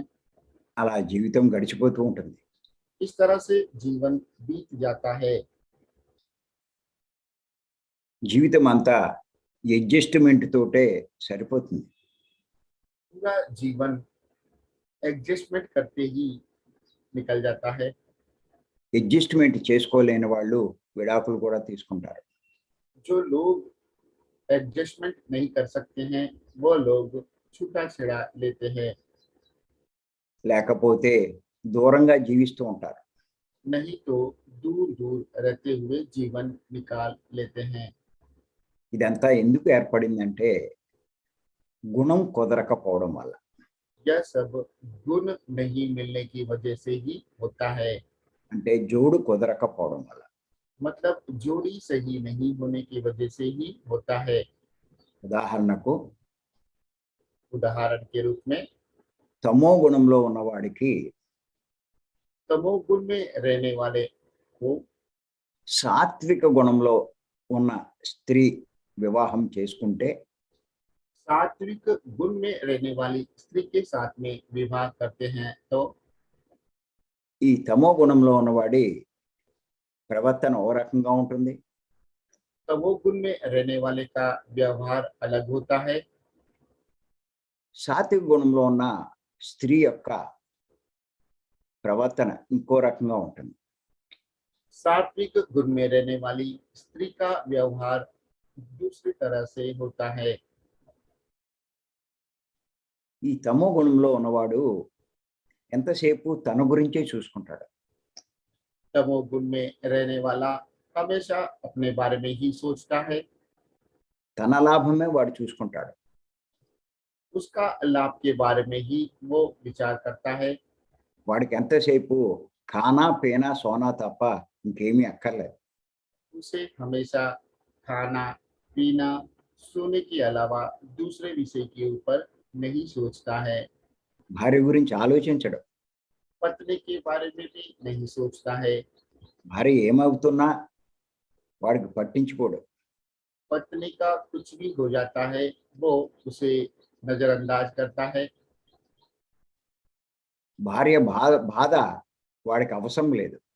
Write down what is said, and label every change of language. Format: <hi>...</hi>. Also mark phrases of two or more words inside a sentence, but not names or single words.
<te>అలా జీవితం గడిచిపోతూ ఉంటుంది.</te> <hi>इस तरह से जीवन बीत जाता है।</hi> <te>జీవితం అంతా అడ్జస్ట్మెంట్ తోటే సరిపోతుంది.</te> <hi>पूरा जीवन एडजस्टमेंट करते ही निकल जाता है।</hi> <te>అడ్జస్ట్మెంట్ చేసుకోలేని వాళ్ళు విడాకులు కూడా తీసుకుంటారు.</te> <hi>जो लोग एडजस्टमेंट नहीं कर सकते हैं वो लोग छूटा-छेड़ा लेते हैं।</hi> <te>లేకపోతే దూరంగా జీవిస్తూ ఉంటారు.</te> <hi>नहीं तो दूर दूर रहते हुए जीवन निकाल लेते हैं।</hi> <te>ఇదంతా ఎందుకు ఏర్పడిందంటే గుణం కుదరకపోవడం వల్ల.</te> <hi>यह सब गुण नहीं मिलने की वजह से ही होता है।</hi> <te>అంటే జోడు కుదరకపోవడం వల్ల.</te> <hi>मतलब जोड़ी सही नहीं होने की वजह से ही होता है।</hi> <te>ఉదాహరణకు</te> <hi>उदाहरण के रूप में</hi> <te>తమో గుణంలో ఉన్నవాడికి</te> <hi>तमोगुण में रहने वाले को</hi> <te>సాత్విక గుణంలో ఉన్న స్త్రీ వివాహం చేసుకుంటే</te> <hi>सात्विक गुण में रहने वाली स्त्री के साथ में विवाह करते हैं तो</hi> <te>ఈ తమో గుణంలో ఉన్నవాడి ప్రవర్తన ఓ రకంగా ఉంటుంది.</te> <hi>तमोगुण में रहने वाले का व्यवहार अलग होता है।</hi> <te>సాత్విక గుణంలో ఉన్న స్త్రీ యొక్క ప్రవర్తన ఇంకో రకంగా ఉంటుంది.</te> <hi>सात्विक गुण में रहने वाली स्त्री का व्यवहार दूसरी तरह से होता है।</hi> <te>ఈ తమో గుణంలో ఉన్నవాడు ఎంతసేపు తన గురించే చూసుకుంటాడు.</te> <hi>तमोगुण में रहने वाला हमेशा अपने बारे में ही सोचता है।</hi> <te>తన లాభమే వాడు చూసుకుంటాడు.</te> <hi>उसका लाभ के बारे में ही वो विचार करता है।</hi> <te>వాడికి ఎంతసేపు</te> <hi>खाना पीना सोना</hi> <te>తప్ప ఇంకేమీ అక్కర్లేదు.</te> <hi>उसे हमेशा खाना पीना सोने के अलावा दूसरे विषय के ऊपर नहीं सोचता है।</hi> <te>భార్య గురించి ఆలోచించడు.</te> <hi>पत्नी के बारे में भी नहीं सोचता है।</hi> <te>భార్య ఏమవుతున్నా వాడికి పట్టించుకోడు.</te> <hi>पत्नी का कुछ भी हो जाता है वो उसे नजरअंदाज करता है।</hi> <te>భార్య బాధ వాడికి అవసరం లేదు.</te>